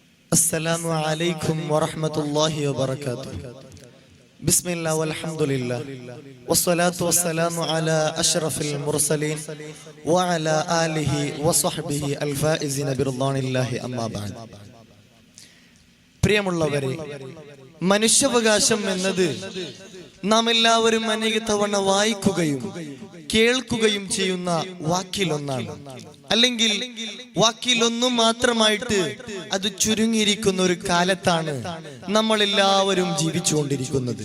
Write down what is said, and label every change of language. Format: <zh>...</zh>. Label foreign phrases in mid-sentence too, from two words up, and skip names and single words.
<ar>السلام عليكم ورحمة الله وبركاته. بسم الله والحمد لله والصلاة والسلام على أشرف المرسلين وعلى آله وصحبه الفائزين برضوان الله أما بعد.</ar> <ml>പ്രിയമുള്ളവരെ, മനുഷ്യാവകാശം എന്നത് നാം എല്ലാവരും അനേക തവണ വായിക്കുകയും കേൾക്കുകയും ചെയ്യുന്ന വാക്കിലൊന്നാണ്. അല്ലെങ്കിൽ വാക്കിലൊന്നും മാത്രമായിട്ട് അത് ചുരുങ്ങിയിരിക്കുന്ന ഒരു കാലത്താണ് നമ്മൾ എല്ലാവരും ജീവിച്ചുകൊണ്ടിരിക്കുന്നത്.</ml>